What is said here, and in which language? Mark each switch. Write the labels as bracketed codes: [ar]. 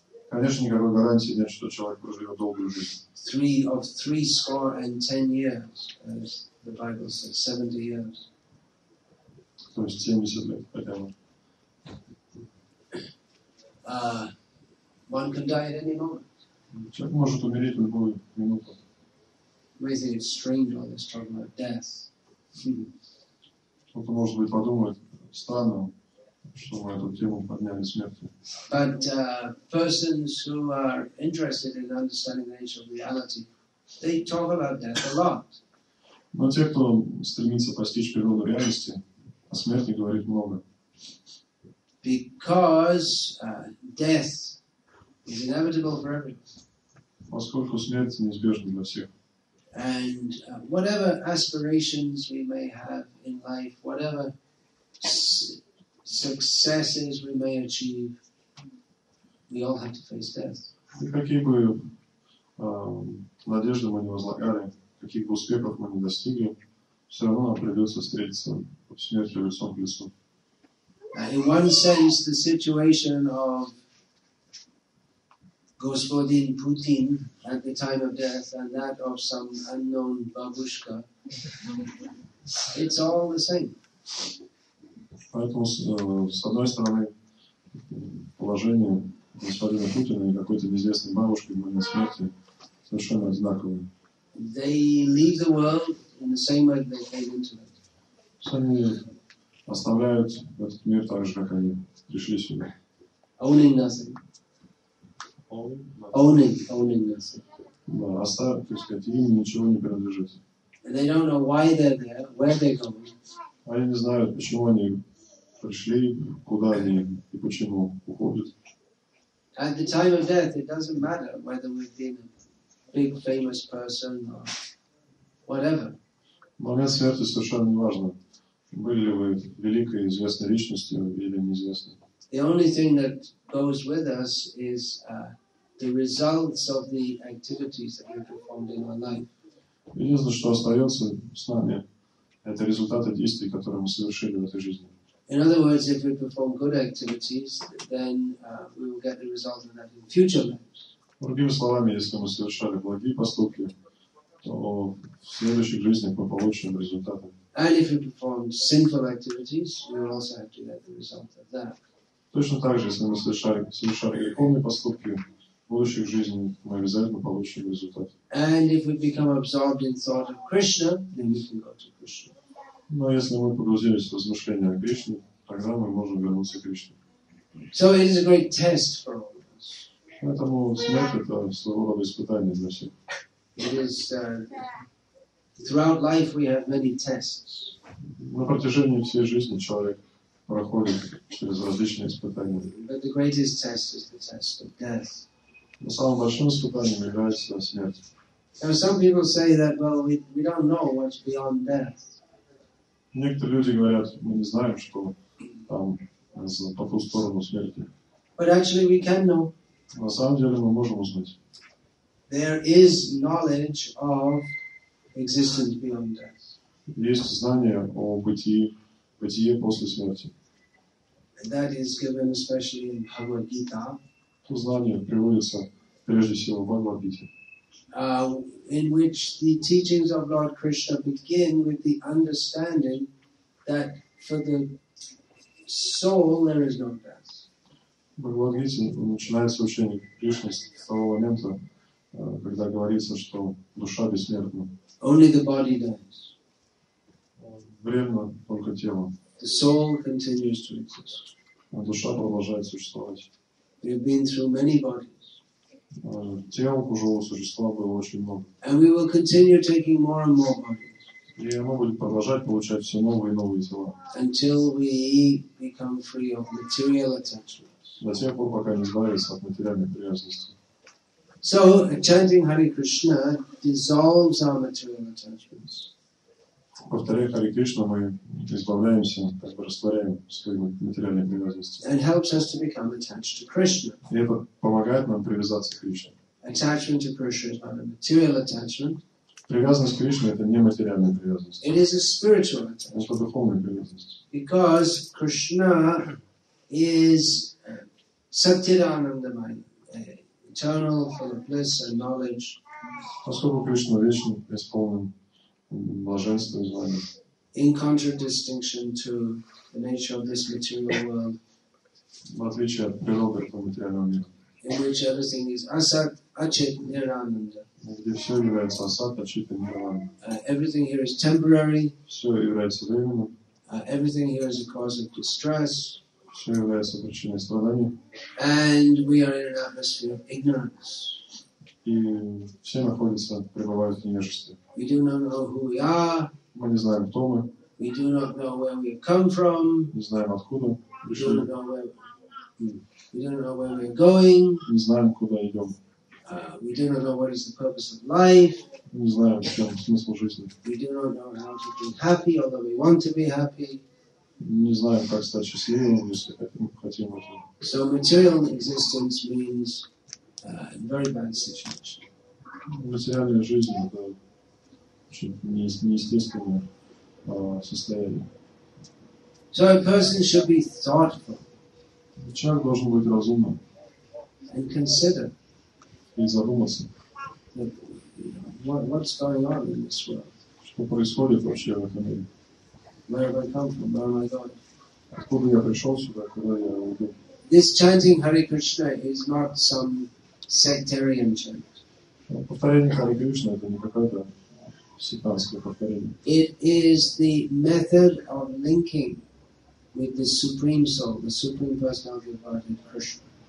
[ru] Конечно, никакой гарантии нет, что человек проживет долгую жизнь. [en] 310 years, as the Bible says, 70 years. [ru] То есть 70 лет хотя бы. [en] One can die at any moment. [ru] Человек может умереть в любую минуту. [en] You may think it's strange all this talking about death. [ru] Кто-то, может быть, подумает, странно, что мы эту тему подняли смерти. [en] But persons who are interested in understanding the nature of reality, they talk about death a lot. [ru] Но те, кто стремится постичь природу реальности, о смерти говорит много. [en] Because death is inevitable for everyone. [ru] Поскольку смерть неизбежна для всех. [en] And whatever aspirations we may have in life, whatever successes we may achieve, we all have to face death. [ru] И какие бы надежды мы не возлагали, каких бы успехов мы не достигли, все равно нам придется встретиться с смертью лицом к лицу. [en] In one sense, the situation of [ru] Господин [en] Putin at the time of death and that of some unknown babushka, it's all the same. [ru] Поэтому, с одной стороны, положение господина Путина и какой-то неизвестной бабушки в момент смерти совершенно одинаковые. [en] They leave the world in the same way they came into it. [ru] Они оставляют этот мир так же, как они пришли сюда. [en] Owning nothing. Owning nothing. [ru] Да, оставят, так сказать, им ничего не принадлежит. [en] And they don't know why they're there, where they're going. [ru] Они не знают, почему они пришли, куда они и почему уходят. [en] At the time of death, it doesn't matter whether we've been a big famous person or whatever. [ru] В момент смерти совершенно не важно, были ли вы великой известной личностью или неизвестной. [en] The only thing that goes with us is the results of the activities that we performed in our life. [ru] Единственное, что остается с нами, это результаты действий, которые мы совершили в этой жизни. [en] In other words, if we perform good activities, then we will get the result of that in future lives. [ru] Другими словами, если мы совершали благие поступки, то в следующих жизнях мы получим результаты. [en] And if we perform sinful activities, we will also have to get the result of that. [ru] Точно так же, если мы совершали греховные поступки, в будущих жизнях мы обязательно получим результат. [en] And if we become absorbed in thought of Krishna, then we can go to Krishna. [ru] Но если мы погрузились в размышления о Кришне, тогда мы можем вернуться к Кришне. [en] So it is a great test for all of us. [ru] Поэтому смерть – это своего рода испытание для всех. [en] It is, throughout life we have many tests. [ru] На протяжении всей жизни человек проходит через различные испытания. [en] But the greatest test is the test of death. [ru] Но самым большим испытанием является смерть. [en] Now, some people say that, well, we don't know what's beyond death. [ru] Некоторые люди говорят, мы не знаем, что там по ту сторону смерти. [en] But actually we can know. [ru] На самом деле мы можем узнать. [en] There is knowledge of existence beyond death. [ru] Есть знание о бытие после смерти. [en] And that is given especially in Bhagavad Gita. [ru] Это знание приводится прежде всего в Бхагавад-гите, [en] in which the teachings of Lord Krishna begin with the understanding that for the soul there is no death. [ru] В Бхагавад-гите начинается учение Кришны с того момента, когда говорится, что душа бессмертна. [en] Only the body dies. [ru] Временно только тело. [en] The soul continues to exist. [ru] А душа продолжает существовать. [en] We have been through many bodies. [ru] Тел у живого существа было очень много. [en] And we will continue taking more and more bodies. [ru] И оно будет продолжать получать все новые и новые тела. [en] Until we become free of material attachments. [ru] До тех пор, пока не избавиться от материальных привязанностей. [en] So, chanting Hare Krishna dissolves our material attachments. [ru] Повторяя Харе Кришна, мы избавляемся, как бы растворяем свои материальные привязанности. [en] And helps us to become attached to Krishna. [ru] И это помогает нам привязаться к Кришне. [en] Attachment to Krishna is not a material attachment. [ru] Привязанность к Кришне — это не материальная привязанность. [en] It is a spiritual attachment. [ru] Это духовная привязанность. [en] Because Krishna is Satchidanandamaya, eternal, full of bliss and knowledge. [ru] Поскольку Кришна вечен, исполнен блаженства и знаний. [en] In contradistinction to the nature of this material world, [ru] В отличие от природы этого материального мира, [en] in which everything is asat, achit, nirananda. [ru] где все является асат, ачит и нирвана. [en] Everything here is temporary. [ru] Все является временным. [en] Everything here is a cause of distress. [ru] Все является причиной страданий. [en] And we are in an atmosphere of ignorance. [ru] И все находятся, пребывают в невежестве. [en] We do not know who we are. [ru] Мы не знаем, кто мы. [en] We do not know where we have come from. [ru] Не знаем, откуда [en] We [ru] пришли. [en] do not know where we are going. [ru] Не знаем, куда идем. [en] We do not know what is the purpose of life. [ru] Не знаем, в чем смысл жизни. [en] We do not know how to be happy, although we want to be happy. [ru] Не знаем, как стать счастливым, если хотим этого. [en] So material existence means very bad situation. [ru] Материальная жизнь — это очень неестественное состояние. [en] So a person should be thoughtful [ru] Человек должен быть разумным [en] and consider [ru] и задуматься, [en] that, what's going on in this world. [ru] что происходит вообще в этом мире. [en] Where have I come from? Where am I going? [ru] Откуда я пришел сюда, куда я уйду. [en] This chanting Hare Krishna is not some sectarian chant. [ru] Повторение Харе Кришны — это не какое-то сектантское повторение. [en] It is the method of linking with the Supreme Soul, the Supreme Personality of Godhead, Krishna.